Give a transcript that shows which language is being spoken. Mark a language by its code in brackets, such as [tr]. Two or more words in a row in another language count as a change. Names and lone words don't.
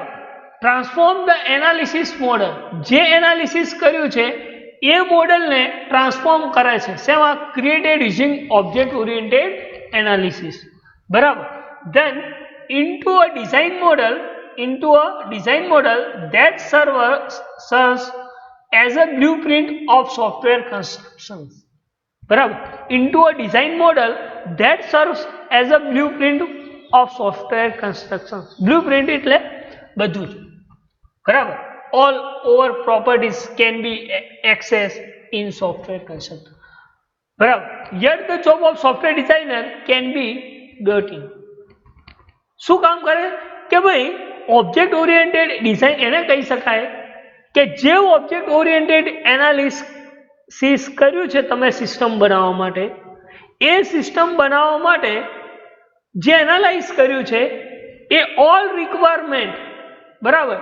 [en] transform the analysis model, [gu] જે એનાલિસિસ કર્યું છે એ મોડલને ટ્રાન્સફોર્મ કરે છે શેમાં? [en] created using object oriented analysis, બરાબર. then into a design model that serves as a blueprint of software constructions, [gu] બરાબર. [en] into a design model that serves as a blueprint of software constructions. [gu] બ્લુપ્રિન્ટ એટલે બધું જ, બરાબર. [en] all over properties can be accessed in software construction, બરાબર. yet the job of software designer can be dirty. [gu] શું કામ કરે કે ભાઈ [en] object oriented design [gu] એને કહી શકાય કે જે [en] object oriented analysis [gu] કર્યું છે તમે સિસ્ટમ બનાવવા માટે, એ સિસ્ટમ બનાવવા માટે જે એનાલાઇઝ કર્યું છે એ [en] all requirement, [gu] બરાબર.